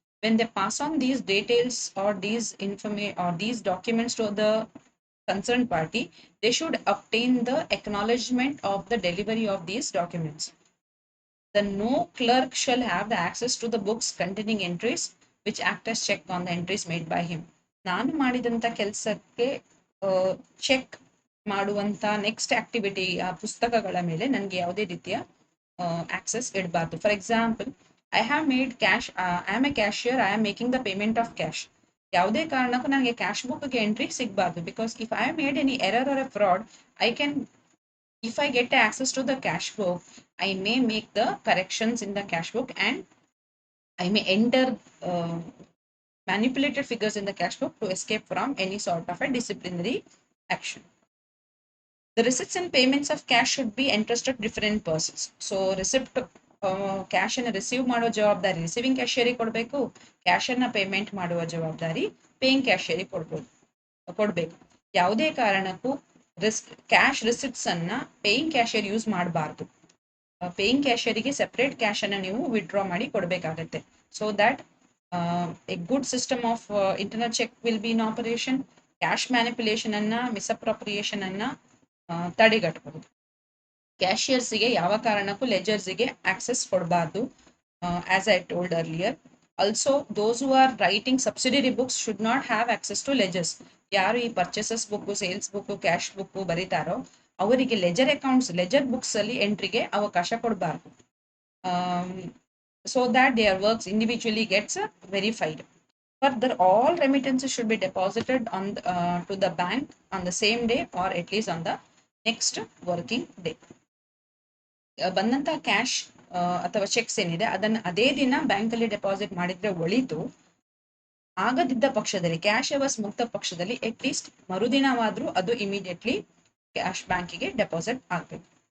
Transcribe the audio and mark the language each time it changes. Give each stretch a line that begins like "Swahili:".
English: When they pass on these details or these information or these documents to the concerned party, they should obtain the acknowledgement of the delivery of these documents. The no clerk shall have the access to the books containing entries which act as check on the entries made by him.
Kannada: ನಾನು ಮಾಡಿದಂಥ ಕೆಲಸಕ್ಕೆ check ಮಾಡುವಂಥ next activity ಆ ಪುಸ್ತಕಗಳ ಮೇಲೆ ನನಗೆ ಯಾವುದೇ ರೀತಿಯ access ಇಡಬಾರ್ದು.
English: For example, I have made cash, I am a cashier, I am making the payment of cash.
Kannada: ಯಾವುದೇ ಕಾರಣಕ್ಕೂ ನನಗೆ ಕ್ಯಾಶ್ ಬುಕ್ಗೆ entry ಸಿಗಬಾರ್ದು.
English: Because if I made any error or a fraud, I can, if I get access to the cash book, I may make the corrections in the cash book and I may enter manipulated figures in the cash book to escape from any sort of a disciplinary action. The receipts and payments of cash should be entrusted to different persons.
Kannada: So receipt cash ಅನ್ನು receive ಮಾಡುವ ಜವಾಬ್ದಾರಿ receiving ಕ್ಯಾಶಿಯರಿಗೆ ಕೊಡಬೇಕು, cash ಅನ್ನ payment ಮಾಡುವ ಜವಾಬ್ದಾರಿ paying ಕ್ಯಾಶಿಯರಿಗೆ ಕೊಡಬೇಕು. ಯಾವುದೇ ಕಾರಣಕ್ಕೂ ಕ್ಯಾಶ್ ರಿಸಿಪ್ಟ್ಸ್ ಅನ್ನ ಪೇಯಿಂಗ್ ಕ್ಯಾಶಿಯರ್ ಯೂಸ್ ಮಾಡಬಾರ್ದು. ಪೇಯಿಂಗ್ ಕ್ಯಾಶಿಯರಿಗೆ ಸೆಪರೇಟ್ ಕ್ಯಾಶ್ ಅನ್ನ ನೀವು ವಿಡ್ರಾ ಮಾಡಿ ಕೊಡಬೇಕಾಗತ್ತೆ.
English: So that a good system of internal check will be in operation.
Kannada: Cash manipulation ಅನ್ನ, ಮಿಸ್ಅಪ್ರೋಪ್ರಿಯೇಷನ್ ಅನ್ನ ತಡೆಗಟ್ಟಬಹುದು. ಕ್ಯಾಶಿಯರ್ಸ್ಗೆ ಯಾವ ಕಾರಣಕ್ಕೂ ಲೆಜರ್ಸ್ಗೆ ಆಕ್ಸೆಸ್ ಕೊಡಬಾರ್ದು,
English: As I told earlier. Also those who are writing subsidiary books should not have access to ledgers.
Kannada: ಯಾರು ಈ purchases book, sales book, cash book ಬರೀತಾರೋ ಅವರಿಗೆ leisure books ಅಲ್ಲಿ ಎಂಟ್ರಿಗೆ ಅವಕಾಶ ಕೊಡಬಾರ್ದು.
English: So that their works individually gets verified. Further, all remittances should be deposited to the bank on the same day or at least on the next working day.
Kannada: ಬಂದಂತ cash ಅಥವಾ cheques ಏನಿದೆ ಅದನ್ನ ಅದೇ ದಿನ bank ಅಲ್ಲಿ deposit ಮಾಡಿದ್ರೆ ಒಳಿತು. ಆಗದಿದ್ದ ಪಕ್ಷದಲ್ಲಿ, ಕ್ಯಾಶ್ ಅವರ್ಸ್ ಮುಕ್ತ ಪಕ್ಷದಲ್ಲಿ ಅಟ್ ಲೀಸ್ಟ್ ಮರುದಿನವಾದ್ರೂ ಅದು ಇಮಿಡಿಯೇಟ್ಲಿ ಕ್ಯಾಶ್ ಬ್ಯಾಂಕಿಗೆ ಡೆಪಾಸಿಟ್ ಆಗಬೇಕು.